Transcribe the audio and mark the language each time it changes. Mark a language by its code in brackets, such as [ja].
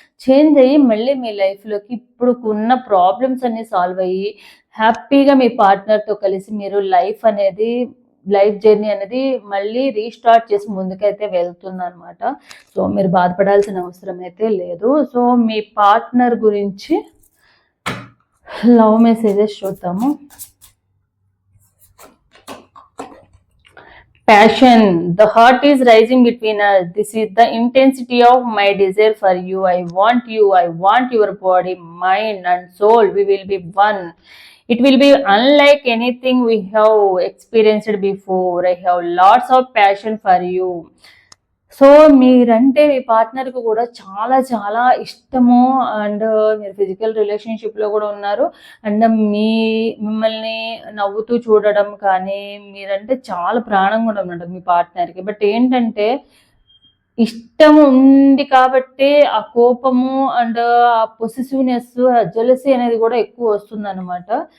[te] Change అయ్యి మళ్ళీ మీ లైఫ్లోకి ఇప్పుడు ఉన్న ప్రాబ్లమ్స్ అన్ని సాల్వ్ అయ్యి హ్యాపీగా మీ పార్ట్నర్తో కలిసి మీరు లైఫ్ జర్నీ అనేది మళ్ళీ రీస్టార్ట్ చేసి ముందుకైతే వెళ్తుందన్నమాట. సో మీరు బాధపడాల్సిన అవసరం అయితే లేదు. సో మీ పార్ట్నర్ గురించి లవ్ మెసేజెస్ చూద్దాము. [en] Passion. The heart is rising between us. This is the intensity of my desire for you. I want you. I want your body, mind and soul. We will be one. It will be unlike anything we have experienced before. I have lots of passion for you. [te] So మీరంటే మీ పార్ట్నర్కి కూడా చాలా చాలా ఇష్టము. And మీరు physical రిలేషన్షిప్లో కూడా ఉన్నారు. And మిమ్మల్ని నవ్వుతూ చూడడం కానీ, మీరంటే చాలా ప్రాణం కూడా ఉన్నట్టు మీ పార్ట్నర్కి. బట్ ఏంటంటే ఇష్టం ఉంది కాబట్టి ఆ కోపము అండ్ ఆ పొసెసివ్నెస్, జెలసీ అనేది కూడా ఎక్కువ వస్తుందన్నమాట.